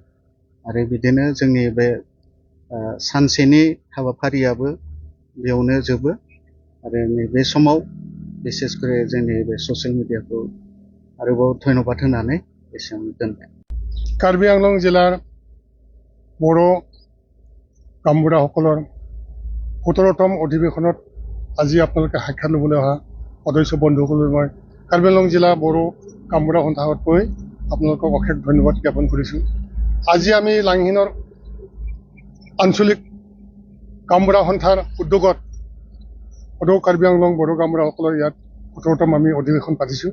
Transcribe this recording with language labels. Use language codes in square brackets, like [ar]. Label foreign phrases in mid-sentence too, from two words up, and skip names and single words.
[brx] आरो बिदिनो जोंनि बे सानसेनि हाबाफारियाबो बेयावनो जोबो। आरो नैबे समाव बिसेसकरि जोंनि बे ससियेल मिडियाखौ आरोबाव धन्यबाद होनानै एसेयावनो दोनबाय। [as] কাৰ্বি আংলং জিলাৰ বড়ো' গামবুঢ়াসকলৰ 17তম অধিৱেশনত আজি আপোনালোকে সাক্ষাৎ ল'বলৈ অহা সদস্য বন্ধুসকললৈ মই কাৰ্বি আংলং জিলা বড়ো গামবুঢ়া সন্থাৰ হৈ আপোনালোকক অশেষ ধন্যবাদ জ্ঞাপন কৰিছোঁ। আজি আমি লাংহিনৰ আঞ্চলিক গামবুঢ়া সন্থাৰ উদ্যোগত সদৌ কাৰ্বি আংলং বড়ো গামবুঢ়াসকলৰ ইয়াত 17তম আমি অধিৱেশন পাতিছোঁ।